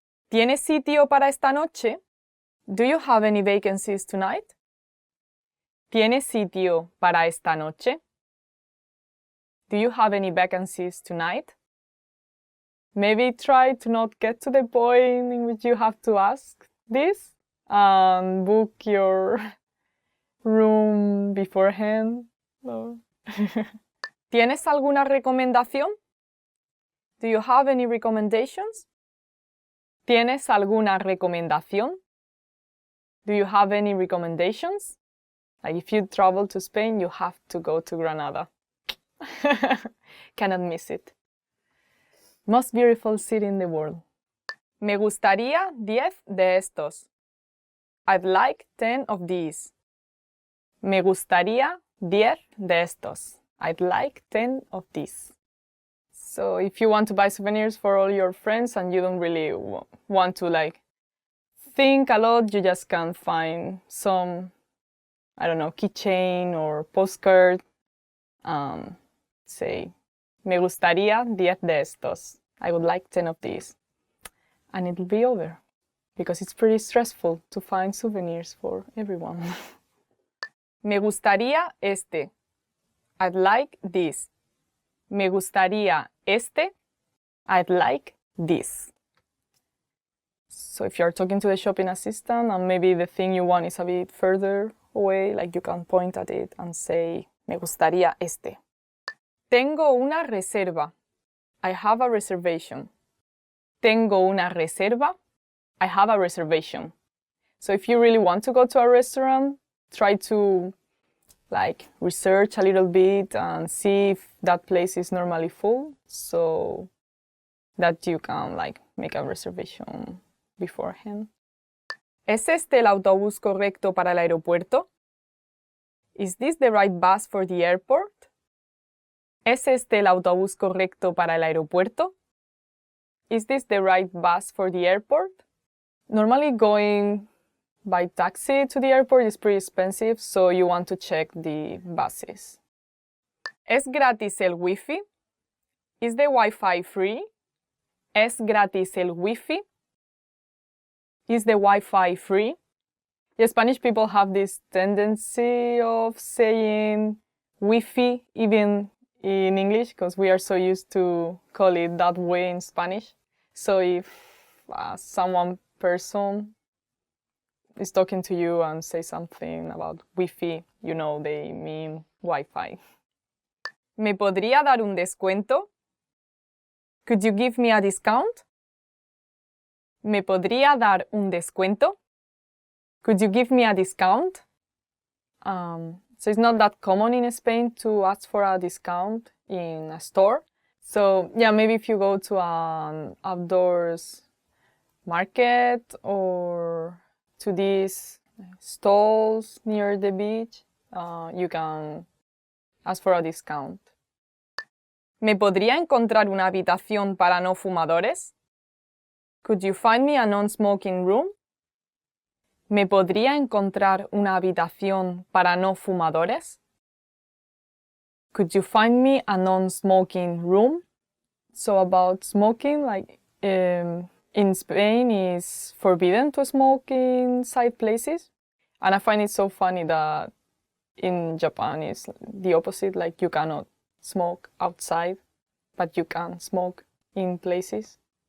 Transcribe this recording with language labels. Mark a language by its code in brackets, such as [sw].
[es] ¿Tienes sitio para esta noche? [en] Do you have any vacancies tonight? [es] ¿Tienes sitio para esta noche? [en] Do you have any vacancies tonight? Maybe try to not get to the point in which you have to ask this and book your room beforehand. No. [es] ¿Tienes alguna recomendación? [en] Do you have any recommendations? [es] ¿Tienes alguna recomendación? [en] Do you have any recommendations? Like if you travel to Spain, you have to go to Granada. Cannot miss it. Most beautiful city in the world. [es] Me gustaría 10 de estos. [en] I'd like 10 of these. [es] Me gustaría 10 de estos. [en] I'd like 10 of these. So if you want to buy souvenirs for all your friends and you don't really want to like think a lot, you just can find some, I don't know, keychain or postcard. [es] Say, me gustaría 10 de estos. [en] I would like 10 of these. And it'll be over. Because it's pretty stressful to find souvenirs for everyone. [es] Me gustaría este. [en] I'd like this. [es] Me gustaría este. [en] I'd like this. So if you're talking to the shopping assistant and maybe the thing you want is a bit further away, like you can point at it and say, [es] me gustaría este. Tengo una reserva. [en] I have a reservation. [es] Tengo una reserva. [en] I have a reservation. So if you really want to go to a restaurant, try to like research a little bit and see if that place is normally full so that you can like make a reservation beforehand. [es] ¿Es este el autobús correcto para el aeropuerto? [en] Is this the right bus for the airport? [es] ¿Es este el autobús correcto para el aeropuerto? [en] Is this the right bus for the airport? Normally going by taxi to the airport is pretty expensive, so you want to check the buses. [es] ¿Es gratis el Wi-Fi? [en] Is the Wi-Fi free? [es] ¿Es gratis el Wi-Fi? [en] Is the Wi-Fi free? The Spanish people have this tendency of saying Wi-Fi even in English because we are so used to call it that way in Spanish. So if someone person is talking to you and say something about Wi-Fi, you know they mean Wi-Fi. [es] ¿Me podría dar un descuento? [en] Could you give me a discount? [es] ¿Me podría dar un descuento? [en] Could you give me a discount? So it's not that common in Spain to ask for a discount in a store. So yeah, maybe if you go to an outdoors market or to these stalls near the beach, you can ask for a discount. [es] ¿Me podría encontrar una habitación para no fumadores? [en] Could you find me a non-smoking room? [es] ¿Me podría encontrar una habitación para no fumadores? [en] Could you find me a non-smoking room? So about smoking, like in Spain is forbidden to smoke inside places. And I find it so funny that in Japan it's the opposite, like you cannot smoke outside, but you can smoke in places.